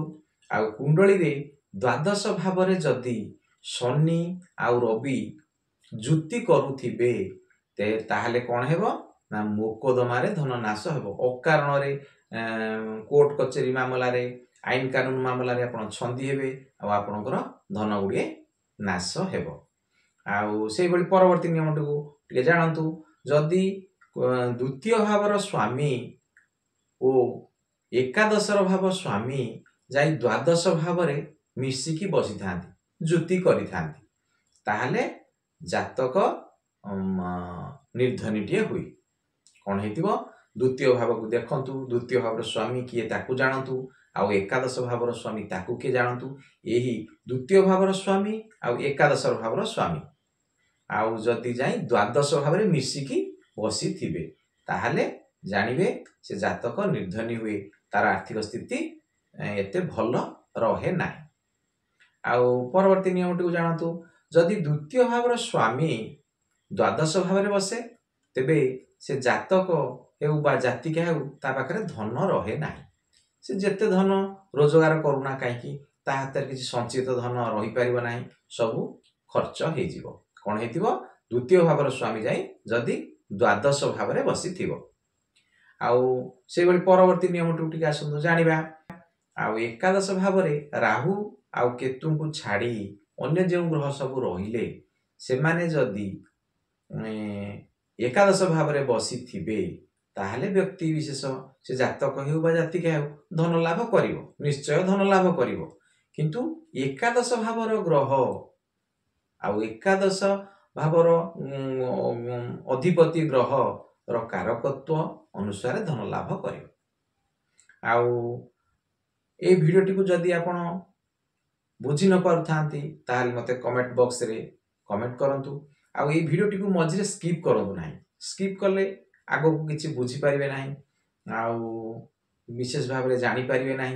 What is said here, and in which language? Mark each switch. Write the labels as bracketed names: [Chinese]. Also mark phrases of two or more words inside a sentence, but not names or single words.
[Odia] ଆଉ କୁଣ୍ଡଳୀ ରେ ଦ୍ୱାଦଶ ଭାବ ରେ ଯଦି ଶନି ଆଉ ରବି ଯୁତି କରୁଥିବେ ତାହାଲେ କଅଣ ହେବ ନା ମକଦ୍ଦମା ରେ ଧନ ନାଶ ହେବ। ଅକାରଣ ରେ କୋର୍ଟ କଚେରୀ ମାମଲା ରେ ଆଇନ କାନୁନ ମାମଲା ରେ ଆପଣ ଛନ୍ଦି ହେବେ ଆ ଆପଣଙ୍କର ଧନ ଗୁଡ଼ିଏ ନାଶ ହେବ। ଆଉ ସେହି ବଳି ପରବର୍ତ୍ତୀ ନିୟମ ଟିକେ ଜାଣନ୍ତୁ ଯଦି ଦ୍ୱିତୀୟ ଭାବର ସ୍ୱାମୀ ଓ ଏକାଦଶ ଭାବ ସ୍ୱାମୀ ଯାଇ ଦ୍ୱାଦଶ ଭାବ ରେ ମିଶିକି ବସି ଥାଆନ୍ତି ଯୁତି କରି ଥାଆନ୍ତି ତାହାଲେ ଜାତକ ନିର୍ଧନୀଟିଏ ହୁଏ। କଅଣ ହେଇଥିବ ଦ୍ୱିତୀୟ ଭାବ କୁ ଦେଖନ୍ତୁ ଦ୍ୱିତୀୟ ଭାବର ସ୍ୱାମୀ କିଏ ତାକୁ ଜାଣନ୍ତୁ ଆଉ ଏକାଦଶ ଭାବର ସ୍ୱାମୀ ତାକୁ କେ ଜାଣନ୍ତୁ। ଏହି ଦ୍ୱିତୀୟ ଭାବର ସ୍ୱାମୀ ଆଉ ଏକାଦଶ ଭାବର ସ୍ୱାମୀ ଆଉ ଯଦି ଯାଇ ଦ୍ୱାଦଶ ଭାବ ରେ ମିଶିକି ବସି ଥିବେ ତାହାଲେ ଜାଣିବେ ସେ ଜାତକ ନିର୍ଧନୀ ହୁଏ ତା'ର ଆର୍ଥିକ ସ୍ଥିତି ଏତେ ଭଲ ରହେ ନାହିଁ। ଆଉ ପରବର୍ତ୍ତୀ ନିୟମ ଟି ଜାଣନ୍ତୁ ଯଦି ଦ୍ୱିତୀୟ ଭାବର ସ୍ୱାମୀ ଦ୍ୱାଦଶ ଭାବ ରେ ବସେ ତେବେ ସେ ଜାତକ ହେଉ ବା ଜାତିକା ହେଉ ତା ପାଖରେ ଧନ ରହେ ନାହିଁ। ସେ ଯେତେ ଧନ ରୋଜଗାର କରୁନା କାହିଁକି ତା ହାତର କିଛି ସଞ୍ଚିତ ଧନ ରହି ପାରିବ ନାହିଁ ସବୁ ଖର୍ଚ୍ଚ ହେଇ ଯିବ। କଅଣ ହେଇଥିବ ଦ୍ୱିତୀୟ ଭାବର ସ୍ୱାମୀ ଯାଇ ଯଦି ଦ୍ୱାଦଶ ଭାବ ରେ ବସି ଥିବ। ଆଉ ସେ ବଳି ପରବର୍ତ୍ତୀ ନିୟମ ଟି ଆସନ୍ତୁ ଜାଣିବା। ଆଉ ଏକାଦଶ ଭାବ ରେ ରାହୁ ଆଉ କେତୁ କୁ ଛାଡ଼ି ଅନ୍ୟ ଯେଉଁ ଗ୍ରହ ସବୁ ରହିଲେ ସେ ମାନେ ଯଦି ଏକାଦଶ ଭାବ ରେ ବସି ଥିବେ ତାହାଲେ ବ୍ୟକ୍ତି ବିଶେଷ ସେ ଜାତକ ହେଉ ବା ଜାତିକା ହେଉ ଧନ ଲାଭ କରିବ ନିଶ୍ଚୟ ଧନ ଲାଭ କରିବ। କିନ୍ତୁ ଏକାଦଶ ଭାବର ଗ୍ରହ ଆଉ ଏକାଦଶ ଭାବର ଅଧିପତି ଗ୍ରହ ର କାରକତ୍ୱ ଅନୁସାରେ ଧନ ଲାଭ କରିବ। ଆଉ ଏ ଭିଡିଓ ଟି କୁ ଯଦି ଆପଣ ବୁଝି ନ ପାରୁ ଥାଆନ୍ତି ତାହାଲେ ମତେ [English] comment box [Odia] ରେ କମେଣ୍ଟ କରନ୍ତୁ। ଆଉ ଏ ଭିଡିଓ ଟି କୁ ମଝିରେ ସ୍କିପ କରନ୍ତୁ ନାହିଁ। ସ୍କିପ କଲେ ଆଗକୁ କିଛି ବୁଝି ପାରିବେ ନାହିଁ ଆଉ ବିଶେଷ ଭାବ ରେ ଜାଣି ପାରିବେ ନାହିଁ।